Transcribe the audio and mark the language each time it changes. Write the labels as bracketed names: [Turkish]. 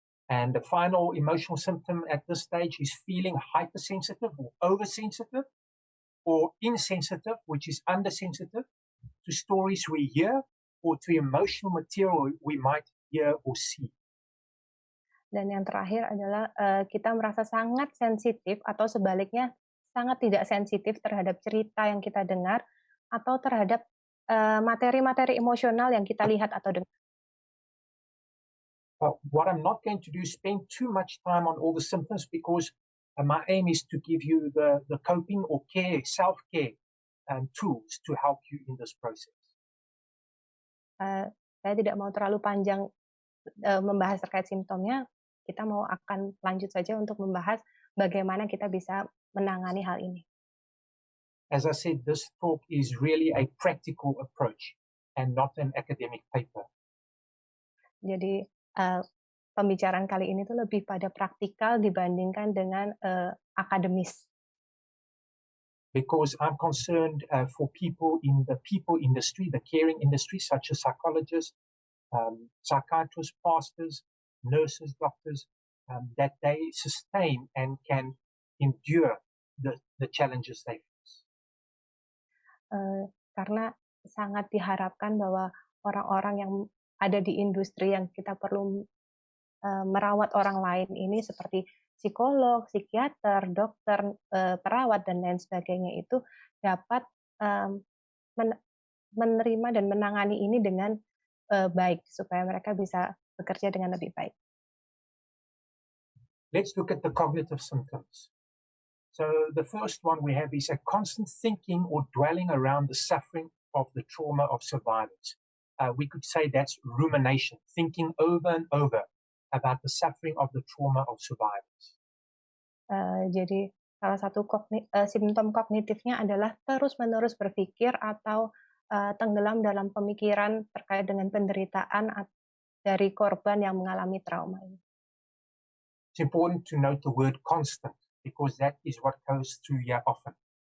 [English] And the final emotional symptom at this stage is feeling hypersensitive or oversensitive, or insensitive, which is undersensitive, to stories we hear or to emotional material we might hear or see. [Indonesian] Dan yang terakhir adalah kita merasa sangat sensitif atau sebaliknya sangat tidak sensitif terhadap cerita yang kita dengar atau terhadap materi-materi emosional yang kita lihat atau dengar. [English] What I'm not going to do is spend too much time on all the symptoms, because my aim is to give you the coping or care, self-care tools to help you in this process. [Indonesian] saya tidak mau terlalu panjang membahas terkait simptomnya. Kita akan lanjut saja untuk membahas bagaimana kita bisa menangani hal ini. [English] As I said, this talk is really a practical approach and not an academic paper. [Indonesian] Jadi pembicaraan kali ini tuh lebih pada praktikal dibandingkan dengan akademis. [English] Because I'm concerned for people in the people industry, the caring industry, such as psychologists, psychiatrists, pastors, nurses, doctors, that they sustain and can endure the challenges they face. [Indonesian] Karena sangat diharapkan bahwa orang-orang yang ada di industri yang kita perlu merawat orang lain ini seperti psikolog, psikiater, dokter, perawat, dan lain sebagainya itu dapat menerima dan menangani ini dengan baik, supaya mereka bisa bekerja dengan lebih baik. [English] Let's look at the cognitive symptoms. So the first one we have is a constant thinking or dwelling around the suffering of the trauma of survivors. We could say that's rumination, thinking over and over about the suffering of the trauma of survivors. [Indonesian] Jadi salah satu simptom kognitifnya adalah terus-menerus berpikir atau tenggelam dalam pemikiran terkait dengan penderitaan dari korban yang mengalami trauma ini. [English] It's important to note the word constant, because that is what goes through here often.